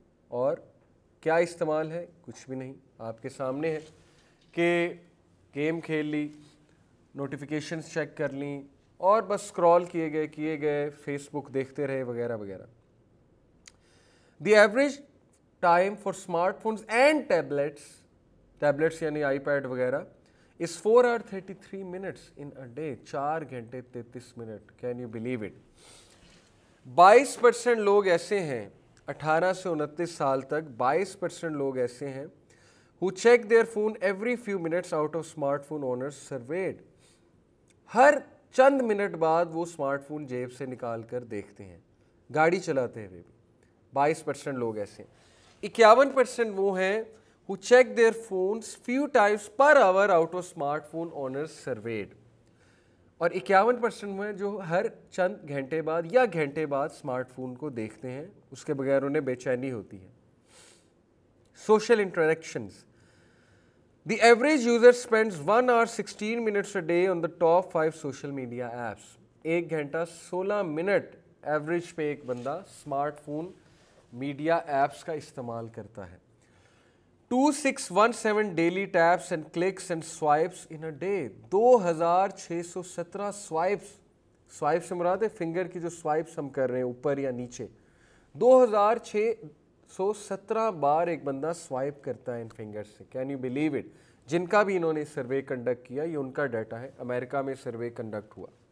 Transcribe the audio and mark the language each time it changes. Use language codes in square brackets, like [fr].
[ur] اور کیا استعمال ہے؟ کچھ بھی نہیں, آپ کے سامنے ہے کہ گیم کھیل لی, نوٹیفیکیشنز چیک کر لیں, اور بس اسکرول کیے گئے, فیس بک دیکھتے رہے وغیرہ وغیرہ. [en] the average time for smart phones and tablets [ur] یعنی آئی پیڈ وغیرہ [en] is 4 hours 33 minutes in a day. [ur] 4 گھنٹے 33 minute. [en] Can you believe it? [ur] 22% لوگ ایسے ہیں 18 سے 29 سال تک, 22% لوگ ایسے ہیں [en] who check their phone every few minutes out of smartphone owners surveyed. [ur] ہر چند منٹ بعد وہ اسمارٹ فون جیب سے نکال کر دیکھتے ہیں, گاڑی چلاتے ہوئے بھی. 22% لوگ ایسے ہیں. [en] 51% [ur] وہ ہیں [en] who check their phones few times per hour out of smartphone owners surveyed. [ur] اور 51% وہ ہیں جو ہر چند گھنٹے بعد یا گھنٹے بعد اسمارٹ فون کو دیکھتے ہیں, اس کے بغیر انہیں بے چینی ہوتی ہے. [en] Social interactions. The average user spends 1 hour 16 minutes a day on the top 5 social media apps. [ur] 1 گھنٹہ 16 منٹ ایوریج پہ ایک بندہ اسمارٹ فون میڈیا ایپس کا استعمال کرتا ہے. [en] 2617 daily taps and clicks and swipes in a day. [ur] 2617 swipes سے مراد ہے فنگر کی جو سوائپس ہم کر رہے ہیں اوپر یا نیچے. 2617 بار ایک بندہ سوائپ کرتا ہے ان فنگر سے. [en] Can you believe it? [ur] جن کا بھی انہوں نے سروے کنڈکٹ کیا, یہ ان کا ڈیٹا ہے, امریکہ میں سروے کنڈکٹ ہوا.